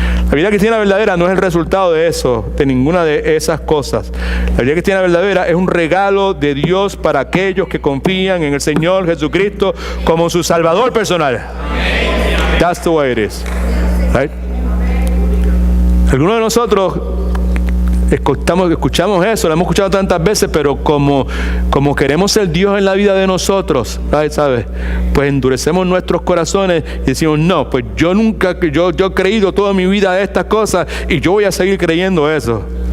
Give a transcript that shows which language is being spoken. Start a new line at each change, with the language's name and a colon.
Spanish: La vida cristiana verdadera no es el resultado de eso, de ninguna de esas cosas. La vida cristiana verdadera es un regalo de Dios para aquellos que confían en el Señor Jesucristo como su Salvador personal.
English: That's the way it is, right?
Spanish: Algunos de nosotros escuchamos eso, lo hemos escuchado tantas veces, pero como queremos ser Dios en la vida de nosotros, ¿sabes? Pues endurecemos nuestros corazones y decimos, no, pues yo he creído toda mi vida estas cosas y yo voy a seguir creyendo eso.